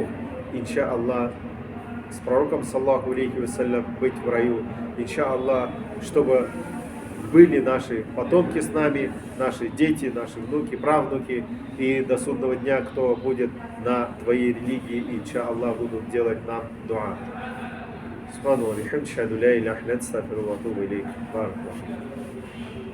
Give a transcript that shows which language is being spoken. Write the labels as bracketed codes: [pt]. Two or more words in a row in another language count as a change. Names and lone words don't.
[ar] إن شاء الله, [ru] с пророком, [ar] صلى الله عليه وسلم, [ru] быть в раю. [ar] إن شاء الله, [ru] чтобы были наши потомки с нами, наши дети, наши внуки, правнуки, и до судного дня, кто будет на твоей религии, [ar] إن شاء الله, [ru] будут делать нам дуа. [ar] سبحانه عليهم أشهد لا إله إلا أستغفر الله وأتوب إليه. Баракаллаху.